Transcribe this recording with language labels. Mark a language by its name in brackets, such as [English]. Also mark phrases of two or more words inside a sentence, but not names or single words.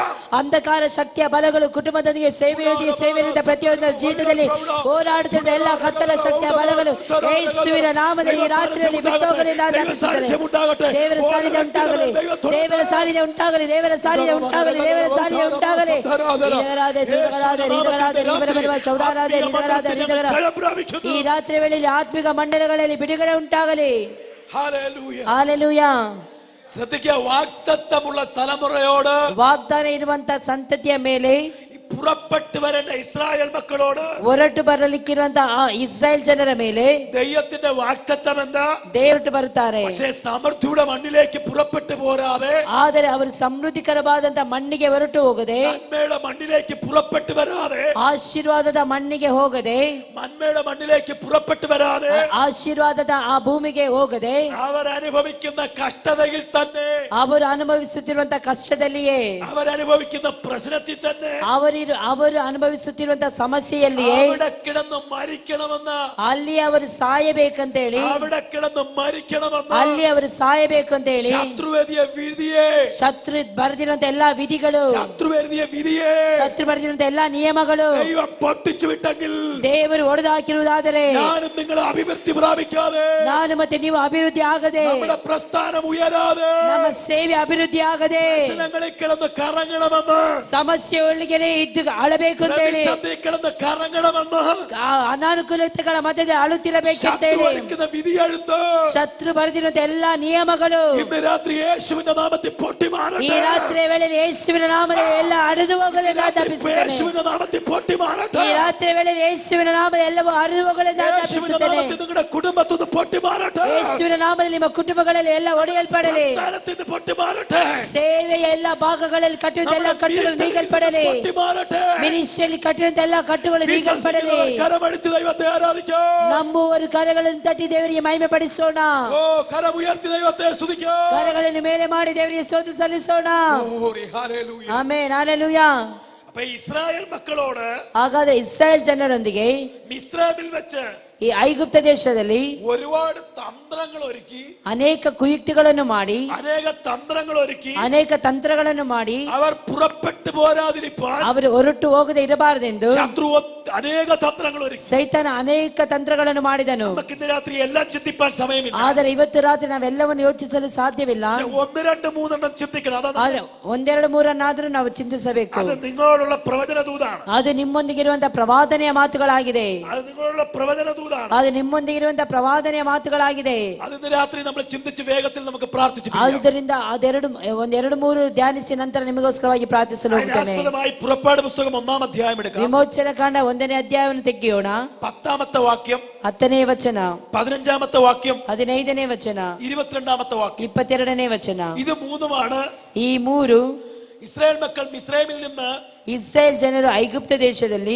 [Kannada] ಅಂಧಕಾರ ಶಕ್ತಿಯ ಬಲಗಳು ಕುಟುಂಬದೊಂದಿಗೆ ಸೇವೆಯಿಂದ ಪ್ರತಿಯೊಂದು ಜೀವಿತದಲ್ಲಿ ಹೋರಾಡುತ್ತಿದ್ದ ಎಲ್ಲ ಕತ್ತಲ ಶಕ್ತಿಯ ಬಲಗಳು ಯೇಸುವಿನ ನಾಮದಲ್ಲಿ ಈ ರಾತ್ರಿಯಲ್ಲಿ ಬಿಟ್ಟೋಗಲಿ. ದೇವರ ಸಾನ್ನಿಧ್ಯ ಉಂಟಾಗಲಿ, ದೇವರ ಸಾನ್ನಿಧ್ಯ ಉಂಟಾಗಲಿ, ದೇವರ ಸಾನ್ನಿಧ್ಯ ಉಂಟಾಗಲಿ, ದೇವರ ಸಾನ್ನಿಧ್ಯ ಉಂಟಾಗಲಿ. ಈ ರಾತ್ರಿ ವೇಳೆಯಲ್ಲಿ ಆತ್ಮಿಕ ಮಂಡಲಗಳಲ್ಲಿ ಬಿಡುಗಡೆ ಉಂಟಾಗಲಿ. [Malayalam] ഹല്ലേലൂയ. [Kannada] ಹಾಲೆಲೂಯಾ. [Malayalam] ശ്രദ്ധിക്കുക, വാഗ്ദത്തമുള്ള തലമുറയോട്, [Kannada] ವಾಗ್ದಾನ ಇರುವಂತ ಸಂತತಿಯ ಮೇಲೆ, [Malayalam] പുറപ്പെട്ടു വരേണ്ട ഇസ്രായേൽ മക്കളോട്, [Kannada] ಹೊರಟು ಬರಲಿಕ್ಕಿರುವಂತಹ ಇಸ್ರಾಯೇಲ್ ಜನರ ಮೇಲೆ [Malayalam] ദൈവത്തിന്റെ വാഗ്ദത്തം എന്താ? [Kannada] ದೇವರು ಬರುತ್ತಾರೆ. [Malayalam] പക്ഷേ സമൃദ്ധിയുടെ മണ്ണിലേക്ക് പുറപ്പെട്ടു പോരാതെ, [Kannada] ಆದರೆ ಅವರು ಸಮೃದ್ಧಿಕರವಾದಂತಹ ಮಣ್ಣಿಗೆ ಹೊರಟು ಹೋಗದೆ, [Malayalam] നന്മയുടെ മണ്ണിലേക്ക് പുറപ്പെട്ടു വരാതെ, [Kannada] ಆಶೀರ್ವಾದದ ಮಣ್ಣಿಗೆ ಹೋಗದೆ, [Malayalam] നന്മയുടെ മണ്ണിലേക്ക് പുറപ്പെട്ടു വരാതെ, [Kannada] ಆಶೀರ್ವಾದದ ಆ ಭೂಮಿಗೆ ಹೋಗದೆ, [Malayalam] അവരനുഭവിക്കുന്ന കഷ്ടതയിൽ തന്നെ, [Kannada] ಅವರು ಅನುಭವಿಸುತ್ತಿರುವಂತಹ ಕಷ್ಟದಲ್ಲಿಯೇ, [Malayalam] അവരനുഭവിക്കുന്ന പ്രശ്നത്തിൽ തന്നെ, [Kannada] ಅವರು ಅನುಭವಿಸುತ್ತಿರುವಂತಹ ಸಮಸ್ಯೆಯಲ್ಲಿಯೇ [Malayalam] അവിടെ കിടന്ന് മരിക്കണമെന്ന്, [Kannada] ಅಲ್ಲಿ ಅವರು ಸಾಯಬೇಕಂತೇಳಿ, [Malayalam] അവിടെ കിടന്ന് മരിക്കണമെന്ന് [Kannada] ಅಲ್ಲಿ ಅವರು ಸಾಯಬೇಕಂತೇಳಿ [Malayalam] ശത്രുവേദിയ വിധിയെ, [Kannada] ಶತ್ರು ಬರೆದಿರುವಂತ ಎಲ್ಲಾ ವಿಧಿಗಳು, [Malayalam] ശത്രുവേദിയ വിധിയെ [Kannada] ಶತ್ರು ಬರೆದಿರುವಂತ ಎಲ್ಲಾ ನಿಯಮಗಳು [Malayalam] ദൈവം പൊട്ടിച്ചു വിട്ടെങ്കിൽ, [Kannada] ದೇವರು ಒಡೆದು ಹಾಕಿರುವುದಾದರೆ, [Malayalam] ഞാനും നിങ്ങൾ അഭിവൃദ്ധി പ്രാപിക്കാതെ, [Kannada] ನಾನು ಮತ್ತೆ ನೀವು ಅಭಿವೃದ್ಧಿ ಆಗದೆ, [Malayalam] നമ്മുടെ പ്രസ്ഥാനം ഉയരാതെ, [Kannada] ನಮ್ಮ ಸೇವೆ ಅಭಿವೃದ್ಧಿ ಆಗದೆ, [Malayalam] പ്രശ്നങ്ങളിൽ കിടന്ന് കറങ്ങണമെന്ന്, [Kannada] ಸಮಸ್ಯೆ ಒಳಗಡೆ ಇದ್ದು ಅಳಬೇಕು ಅಂತ ಹೇಳಿ, [Malayalam] പ്രതിസന്ധി കിടന്ന് കറങ്ങണമെന്ന് [Kannada] ಅನಾನುಕೂಲತೆಗಳ ಮಧ್ಯೆ ಅಳುತ್ತಿರಬೇಕಂತ [Malayalam] ശത്രു [Kannada] ಹೇಳಿ, [Malayalam] ഒരുക്കുന്ന വിധിയെഴുത്ത് [Kannada] ಶತ್ರು ಬರೆದಿರುವಂತ ಎಲ್ಲಾ ನಿಯಮಗಳು [Malayalam] ഇന്ന് രാത്രി യേശുവിന്റെ നാമത്തിൽ [Kannada] ಈ [Malayalam] പൊട്ടിമാറട്ടെ. [Kannada] ರಾತ್ರಿ ವೇಳೆಯಲ್ಲಿ ಯೇಸುವಿನ ನಾಮದಲ್ಲಿ ಎಲ್ಲ ಅರಿದು ಹೋಗಲೆಂದು ಆಜ್ಞಾಪಿಸುತ್ತೇನೆ. [Malayalam] യേശുവിന്റെ നാമത്തിൽ പൊട്ടിമാറട്ടെ. [Kannada] ಈ ರಾತ್ರಿ ವೇಳೆಯಲ್ಲಿ ಯೇಸುವಿನ ನಾಮದಲ್ಲಿ ಎಲ್ಲವೂ ಅರಿದು ಹೋಗಲೆಂದು [Malayalam] യേശുവിന്റെ [Kannada] ಆಜ್ಞಾಪಿಸುತ್ತೇನೆ. [Malayalam] നാമത്തിൽ നിങ്ങളുടെ കുടുംബത്തിൽ പൊട്ടിമാറട്ടെ. [Kannada] ಯೇಸುವಿನ ನಾಮದಲ್ಲಿ ನಿಮ್ಮ ಕುಟುಂಬಗಳಲ್ಲಿ ಎಲ್ಲ ಒಡೆಯಲ್ಪಡಲಿ. [Malayalam] സ്ഥാനത്തിൽ പൊട്ടിമാറട്ടെ. [Kannada] ಸೇವೆಯ ಎಲ್ಲ ಭಾಗಗಳಲ್ಲಿ ಕಟ್ಟುವಂತ ಎಲ್ಲ ಕಟ್ಟುಗಳು ನೀಗಲ್ಪಡಲಿ. [Malayalam] പൊട്ടിമാറട്ടെ. [Kannada] ಮಿನಿಸ್ಟ್ರಿಯಲ್ಲಿ ಕಟ್ಟುವಂತ ಎಲ್ಲ ಕಟ್ಟುಗಳು ನೀಗಲ್ಪಡಲಿ. [Malayalam] കരമടിച്ച് ദൈവത്തെ ആരാധിക്കോ. [Kannada] ನಂಬುವರು ಕರಗಳನ್ನು ತಟ್ಟಿ ದೇವರಿಗೆ ಮಹಿಮೆ ಪಡಿಸೋಣ. [Malayalam] ഓ കരമുയർത്തി ദൈവത്തെ സ്തുതിക്കോ. [Kannada] ಕರಗಳನ್ನು ಮೇಲೆ ಮಾಡಿ ದೇವರಿಗೆ ಸ್ತೋತ್ರ ಸಲ್ಲಿಸೋಣ. [Malayalam] ഹല്ലേലൂയ. [Kannada] ಆಮೆನ್, ಹಲ್ಲೆಲೂಯಾ. [Malayalam] അപ്പൊ ഇസ്രായേൽ മക്കളോട് [Kannada] ಹಾಗಾದ್ರೆ ಇಸ್ರಾಯೇಲ್ ಜನರೊಂದಿಗೆ [Malayalam] മിസ്രൈമിൽ വെച്ച് [Kannada] ಈ ಐಗುಪ್ತ ದೇಶದಲ್ಲಿ [Malayalam] ഒരുപാട് തന്ത്രങ്ങൾ ഒരുക്കി, [Kannada] ಅನೇಕ ಕುಯುಕ್ತಿಗಳನ್ನು ಮಾಡಿ, [Malayalam] അനേക തന്ത്രങ്ങൾ ഒരുക്കി [Kannada] ಅನೇಕ ತಂತ್ರಗಳನ್ನು ಮಾಡಿ [Malayalam] അവർ പുറപ്പെട്ടു പോരാതിരിപ്പാൻ [Kannada] ಅವರು ಹೊರಟು ಹೋಗದೆ ಇರಬಾರದೆಂದು [Malayalam] ശത്രു അനേക തന്ത്രങ്ങൾ ഒരുക്കി. [Kannada] ಸೈತಾನ ಅನೇಕ ತಂತ್ರಗಳನ್ನು ಮಾಡಿದನು. [Malayalam] നമുക്ക് ഇന്ന് രാത്രി എല്ലാം ചിന്തിപ്പാൻ സമയമില്ല. [Kannada] ಆದರೆ ಇವತ್ತು ರಾತ್ರಿ ನಾವೆಲ್ಲವನ್ನು ಯೋಚಿಸಲು ಸಾಧ್ಯವಿಲ್ಲ. [Malayalam] ഒന്ന് രണ്ട് മൂന്നെണ്ണം ചിന്തിക്കണം. [Kannada] ಆದ್ರೆ ಒಂದೆರಡು ಮೂರನ್ನಾದ್ರೂ ನಾವು ಚಿಂತಿಸಬೇಕು. [Malayalam] അത് നിങ്ങളോടുള്ള പ്രവചന ദൂതാണ്. [Kannada] ಅದು ನಿಮ್ಮೊಂದಿಗಿರುವಂತಹ ಪ್ರವಾದನೆಯ ಮಾತುಗಳಾಗಿದೆ. [Malayalam] അത് നിങ്ങളോടുള്ള പ്രവചന ദൂതാണ്. [Kannada] ಅದು ನಿಮ್ಮೊಂದಿಗಿರುವಂತಹ ಪ್ರವಾದನೆಯ ಮಾತುಗಳಾಗಿದೆ. [Malayalam] അത് ഇന്ന് രാത്രി നമ്മൾ ചിന്തിച്ച് വേഗത്തിൽ നമുക്ക് പ്രാർത്ഥിച്ചു. [Kannada] ಆದುದರಿಂದ ಒಂದೆರಡು ಮೂರು ಧ್ಯಾನಿಸಿ ನಂತರ ನಿಮಗೋಸ್ಕರವಾಗಿ ಪ್ರಾರ್ಥಿಸಲು ಹೋಗುತ್ತೇನೆ. [Malayalam] ആസ്പദമായി പുറപ്പാട് പുസ്തകം 1-ാം അധ്യായം എടുക്കാം. [Kannada] ವಿಮೋಚನ ಕಾಂಡ 1ನೇ ಅಧ್ಯಾಯವನ್ನು ತೆಗೆಯೋಣ. [Malayalam] 10-ാമത്തെ വാക്യം, [Kannada] 10ನೇ ವಚನ, [Malayalam] 15-ാമത്തെ വാക്യം, [Kannada] 15ನೇ ವಚನ, [Malayalam] 22-ാമത്തെ വാക്യം, [Kannada] 22ನೇ ವಚನ. [Malayalam] ഇത് മൂന്നുമാണ് [Kannada] ಈ ಮೂರು [Malayalam] ഇസ്രായേൽ മക്കൾ മിസ്രൈമിൽ നിന്ന് [Kannada] ಇಸ್ರಾಯೇಲ್ ಜನರು ಐಗುಪ್ತ ದೇಶದಲ್ಲಿ